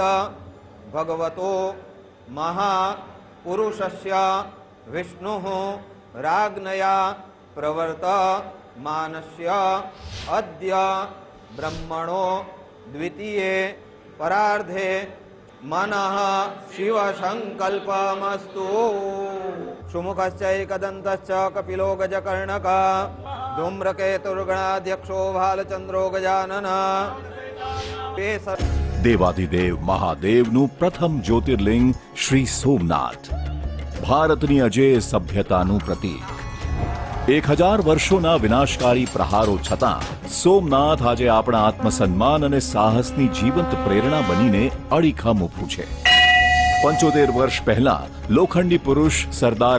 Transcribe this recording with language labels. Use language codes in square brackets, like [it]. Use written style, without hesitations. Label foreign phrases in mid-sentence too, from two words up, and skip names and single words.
[sa] भगवतो महापुरुषस्य विष्णुः राज्ञया प्रवर्तमानस्य अद्य ब्रह्मणो द्वितीये परार्धे मनः शिवसङ्कल्पमस्तु सुमुखश्चैकदन्तश्च कपिलो गजकर्णकः धूम्रकेतुर्गणाध्यक्षो भालचन्द्रो गजाननः ते [gu] દેવાધિદેવ મહાદેવનું પ્રથમ જ્યોતિર્લિંગ શ્રી સોમનાથ ભારતની અજેય સભ્યતાનું પ્રતીક 1000 વર્ષોના વિનાશકારી પ્રહારો છતાં સોમનાથ આજે આપણા આત્મસન્માન અને સાહસની જીવંત પ્રેરણા બનીને અડીખમ ઊભું છે 75 વર્ષ પહેલા લોખંડી પુરુષ સરદાર